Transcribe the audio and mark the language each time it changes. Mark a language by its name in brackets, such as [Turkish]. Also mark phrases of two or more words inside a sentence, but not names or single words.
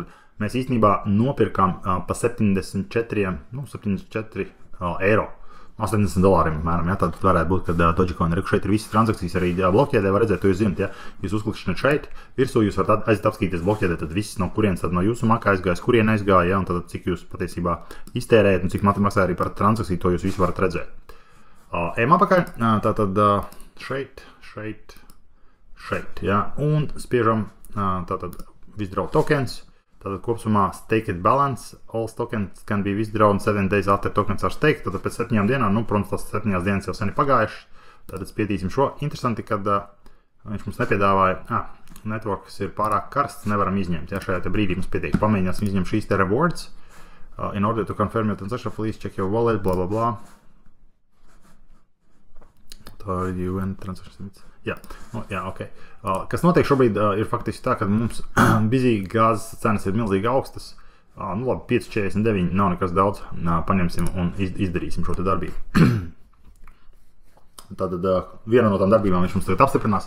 [Latvian] Mēs īstenībā nopirkām pa 74 eiro, $80, mēram, ja, tad varētu būt, kad Dogecoin ir šeit ir visas transakcijas arī blokķēdē, var redzēt, to jūs zināt, ja, jūs uzklikšķināt šeit, virsū jūs varat aiziet apskatīties blokķēdē, tad viss no kurienes, tad no jūsu makā aizgājas, kurien aizgāja, ja, un tad cik jūs patiesībā iztērējat un cik maksāja arī par transakciju, to jūs visu varat redzēt. Ejam apakaļ, tātad šeit, ja, un spiežam tātad [English] withdraw tokens. [Latvian] Tātad kopsumā [English] staked balance, all tokens can be withdrawn 7 days after tokens are staked. [Latvian] Tātad pēc 7 dienām, protams, tas 7 dienas jau sen ir pagājušas. Tātad spietīsim šo. Interesanti, kad viņš mums nepiedāvāja, networks ir pārāk karsts, nevaram izņemt. Ja, šajā te brīdī mums pietiek. Pamēģināsim izņemt šīs te rewards. [English] In order to confirm your transaction, please check your wallet, blah, blah, blah. [Latvian] Tā ir UN transaction. Jā, ok. Kas notiek šobrīd ir faktiski tā, ka mums bizī gāzes cenas ir milzīgi augstas. Labi, 5,49 nav nekas daudz. Paņemsim un izdarīsim šo te darbību. Tātad viena no tām darbībām viņš mums tagad apstiprinās.